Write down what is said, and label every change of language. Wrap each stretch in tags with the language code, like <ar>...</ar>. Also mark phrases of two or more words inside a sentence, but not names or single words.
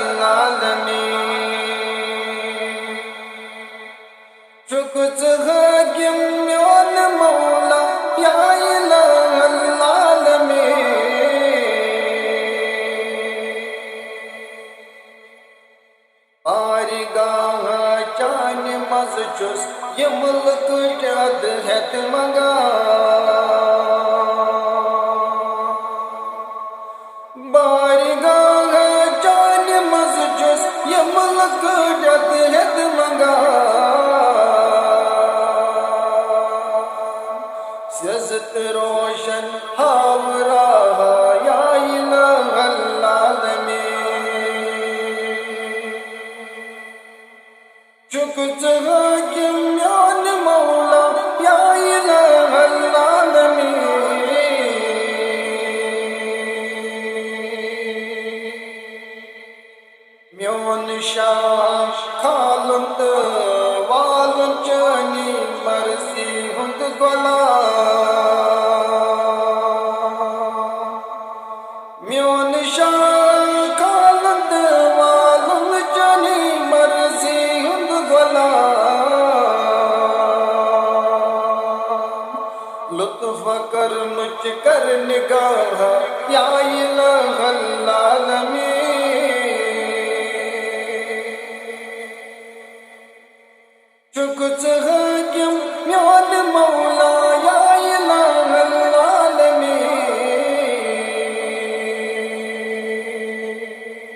<ks>العالمین، حاکم میون مولا</ks> <ar>یا الہ العالمین،</ar> <ks>بارگاہ چان مز چھس یہ ملک جد ہت منگا، بارگاہ چان مز چھس یہ ملک جد ہت منگا، سیاست روشن ہاوراہ</ks> <ar>یا الہ العالمین،</ar> <ks>حاکم میون مولا</ks> <ar>یا الہ العالمین،</ar> <ks>میون شاہ کھالن تہٕ والن چانی مرضی ہند غلام، میون شاہ کھالن تہٕ والن چانی مرضی ہند غلام، لطف کرمچ کر نگاہ</ks> <ar>یا الہ العالمین،</ar> <ks>حاکم میون مولا</ks> <ar>یا الہ العالمین،</ar>